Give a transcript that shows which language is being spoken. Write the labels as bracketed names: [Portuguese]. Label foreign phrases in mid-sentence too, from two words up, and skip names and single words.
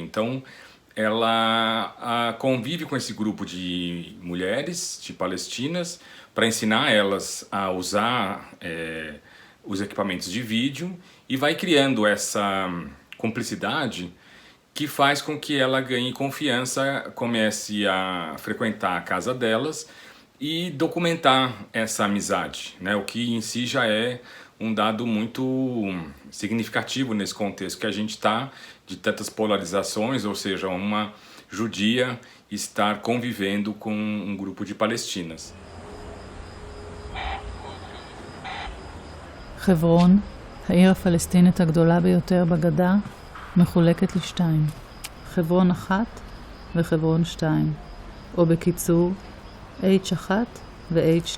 [Portuguese] Então ela convive com esse grupo de mulheres, de palestinas, para ensinar elas a usar os equipamentos de vídeo, e vai criando essa cumplicidade que faz com que ela ganhe confiança, comece a frequentar a casa delas e documentar essa amizade, né? O que em si já é um dado muito significativo nesse contexto que a gente está, de tantas polarizações, ou seja, uma judia estar convivendo com um grupo de palestinas. [Hebrew] חברון, העיר הפלסטינית הגדולה ביותר בגדה, מחולקת לשתיים, חברון 1 וחברון 2, או בקיצור, H1 ו-H2.